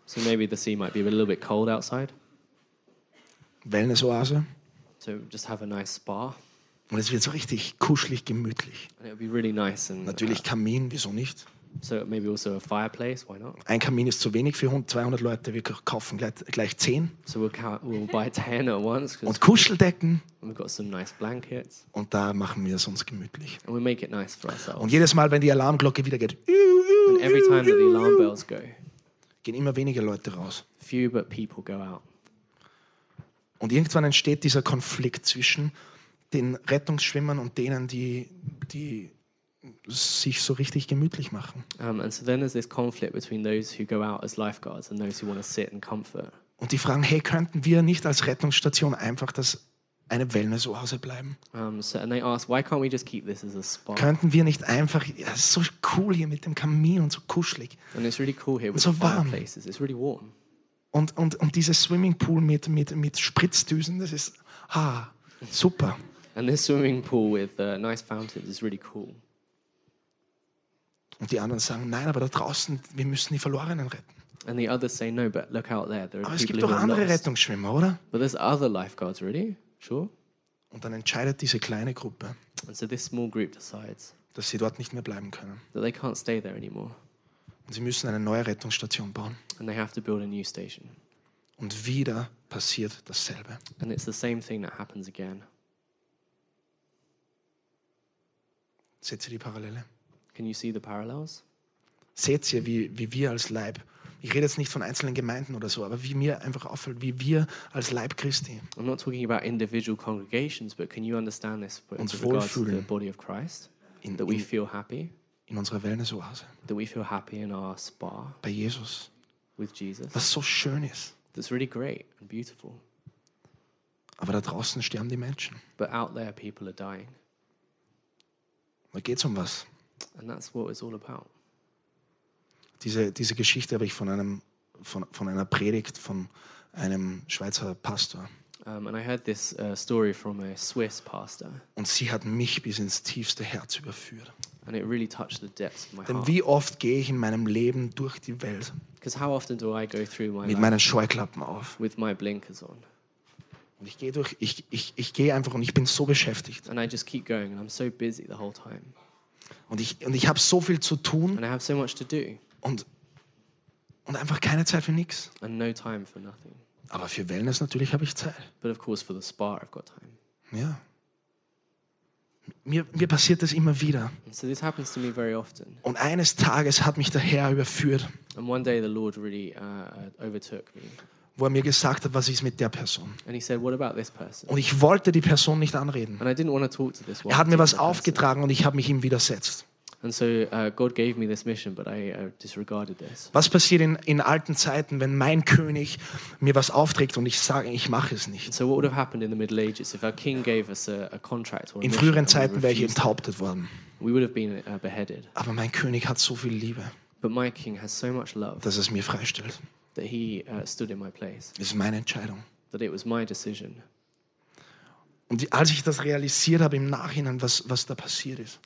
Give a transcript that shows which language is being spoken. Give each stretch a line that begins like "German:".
English: So maybe the sea might be a little bit cold outside.
German: Wellness-Oase.
English: So just have a nice spa.
German: Und es wird so richtig kuschelig, gemütlich.
English: And it'll be really nice and,
German: natürlich Kamin, wieso nicht?
English: So maybe also a fireplace, why not?
German: Ein Kamin ist zu wenig für 200 Leute. Wir kaufen gleich 10.
English: So we'll buy 10 at once.
German: Und Kuscheldecken.
English: We've got some nice blankets.
German: Und da machen wir es uns gemütlich.
English: And we make it nice for ourselves.
German: Und jedes Mal, wenn die Alarmglocke wieder geht,
English: and every time that the alarm bells go,
German: gehen immer weniger Leute raus.
English: Few but people go out.
German: Und irgendwann entsteht dieser Konflikt zwischen den Rettungsschwimmern und denen, die sich so richtig gemütlich machen.
English: And so then there's this conflict between those who go out as lifeguards and those who want to sit in comfort.
German: Und die fragen, hey, könnten wir nicht als Rettungsstation einfach das eine Wellness-Oase bleiben?
English: And they ask, why can't we just keep this as a spa?
German: Könnten wir nicht einfach, ja, es ist so cool hier mit dem Kamin und so kuschelig.
English: And it's really cool here with so the fireplaces. It's really warm.
German: Und dieses Swimmingpool mit Spritzdüsen, das ist super.
English: And this swimming pool with nice fountains is really cool.
German: Und die anderen sagen, nein, aber da draußen, wir müssen die Verlorenen retten.
English: And the others say, no, but look out there. There are
German: aber es gibt doch andere Rettungsschwimmer, oder?
English: But there's other lifeguards, really? Sure.
German: Und dann entscheidet diese kleine Gruppe,
English: and so this small group decides,
German: dass sie dort nicht mehr bleiben können.
English: That they can't stay there anymore.
German: Und sie müssen eine neue Rettungsstation bauen.
English: And they have to build a new station.
German: Und wieder passiert dasselbe.
English: And it's the same thing that happens again.
German: Seht ihr die Parallele?
English: Can you see the parallels?
German: Seht ihr, wie wir als Leib, ich rede jetzt nicht von einzelnen Gemeinden oder so, aber wie mir einfach auffällt, wie wir als Leib Christi
English: I'm not talking about individual congregations, but can you understand this with regards to the body of Christ? That we feel happy
German: in unserer Wellness-Oase.
English: That we feel happy in our spa.
German: Bei Jesus.
English: With Jesus.
German: Was so schön ist.
English: That's really great and beautiful.
German: Aber da draußen sterben die Menschen.
English: But out there people are dying.
German: Da geht's um was.
English: And that's what it's all about.
German: Diese Geschichte habe ich von einer Predigt von einem Schweizer Pastor.
English: And I heard this story from a Swiss pastor.
German: Und sie hat mich bis ins tiefste Herz überführt.
English: And it really touched the depths of my heart.
German: Denn wie oft gehe ich in meinem Leben durch die Welt?
English: Because how often do I go through my
German: mit meinen Scheuklappen auf?
English: With my blinkers on.
German: Und ich gehe durch. Ich gehe einfach und ich bin so beschäftigt.
English: And I just keep going and I'm so busy the whole time.
German: Und ich habe so viel zu tun.
English: And I have so much to do.
German: Und einfach keine Zeit für nichts.
English: And no time for nothing.
German: Aber für Wellness natürlich habe ich Zeit.
English: But of course for the spa I've got time.
German: Ja. Mir passiert das immer wieder.
English: So this happens to me very often.
German: Und eines Tages hat mich der Herr überführt.
English: And one day the Lord really overtook me.
German: Wo er mir gesagt hat, was ist mit der Person?
English: And he said, what about this person?
German: Und ich wollte die Person nicht anreden.
English: And I didn't want to talk to this one.
German: Er hat mir was aufgetragen person. Und ich habe mich ihm widersetzt.
English: And so God gave me this mission, but I disregarded this.
German: Was passiert in alten Zeiten, wenn mein König mir was aufträgt und ich sage, ich mache es nicht?
English: And so what would have happened in the Middle Ages if our king gave us a contract or a
German: in früheren Zeiten wäre ich enthauptet worden.
English: We would have been beheaded.
German: Aber mein König hat so viel Liebe.
English: But my King has so much love,
German: dass es mir freistellt.
English: That he stood in my place.
German: Es ist meine Entscheidung.
English: That it was my decision.
German: Und als ich das realisiert habe im Nachhinein, was da passiert ist.